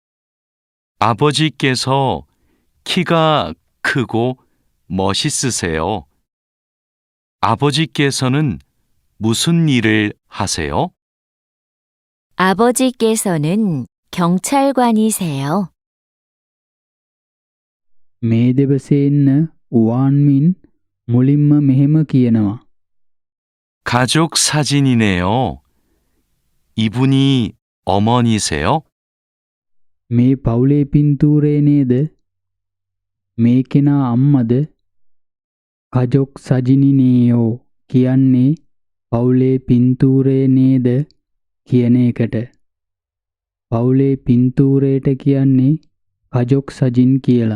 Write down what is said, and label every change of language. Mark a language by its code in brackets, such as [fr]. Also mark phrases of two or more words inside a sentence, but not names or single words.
[ko] 아버지께서 키가 크고 멋있으세요. 아버지께서는 무슨 일을 하세요? 아버지께서는 경찰관이세요. [si] මේ දෙබසේ ඉන්න උවාන්මින් මුලින්ම මෙහෙම කියනවා. [ko] 가족 사진이네요. 이분이 어머니세요? [si] මේ පවුලේ පින්තූරේ නේද? මේ කෙනා අම්මද? [ko] 가족 사진이네요 [si] කියන්නේ පවුලේ පින්තූරේ නේද කියන එකට. පවුලේ පින්තූරේට කියන්නේ [ko] 가족 사진 [si] කියලා.